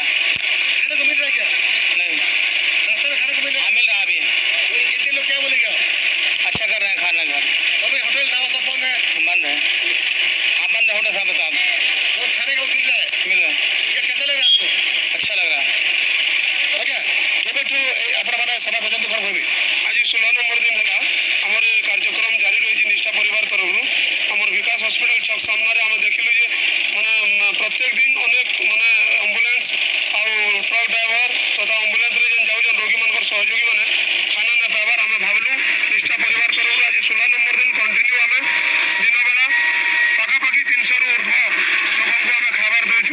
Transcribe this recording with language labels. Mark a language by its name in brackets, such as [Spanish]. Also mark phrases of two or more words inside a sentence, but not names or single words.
[Hindi] खाने को मिल रहा है क्या? नहीं रास्ते में खाने को मिल रहा है? हाँ मिल रहा अभी तो कितने लोग क्या बोलेंगे आप? अच्छा कर रहे हैं खाना घर अभी होटल ढाबा सब बंद है। बंद है। हाँ बंद है होटल साहब साहब तो खाने को मिल रहा है? मिल रहा है। ये कैसा लग रहा है आपको? अच्छा लग रहा है। [Odia] ଆଜ୍ଞା କେବେଠୁ ଆପଣମାନେ ସେବା ପର୍ଯ୍ୟନ୍ତ କ'ଣ କହିବେ? ଆଜି 16 ନମ୍ବର ଦିନ ହେଲା ଆମର କାର୍ଯ୍ୟକ୍ରମ ଜାରି ରହିଛି ନିଷ୍ଠା ପରିବାର ତରଫରୁ। ଆମର ବିକାଶ ହସ୍ପିଟାଲ ଛକ ସାମ୍ନାରେ ଆମେ ଦେଖିଲୁ ଯେ ମାନେ ପ୍ରତ୍ୟେକ ଦିନ ଅନେକ ମାନେ ଆମ୍ବୁଲାନ୍ସ ଆଉ [English] truck driver [Odia] ତଥା ଆମ୍ବୁଲାନ୍ସରେ ଯେନ୍ ଯାଉଛନ୍ ରୋଗୀମାନଙ୍କର ସହଯୋଗୀ ମାନେ ଖାନା ନା ପାଇବାର ଆମେ ଭାବିଲୁ ନିଷ୍ଠା ପରିବାର ତରଫରୁ ଆଜି 16 ନମ୍ବର ଦିନ କଣ୍ଟିନ୍ୟୁ ଆମେ ଦିନ ବେଳା ପାଖାପାଖି 300 ରୁ ଉର୍ଦ୍ଧ୍ୱ ଲୋକଙ୍କୁ ଆମେ ଖାଇବାର ଦେଉଛୁ।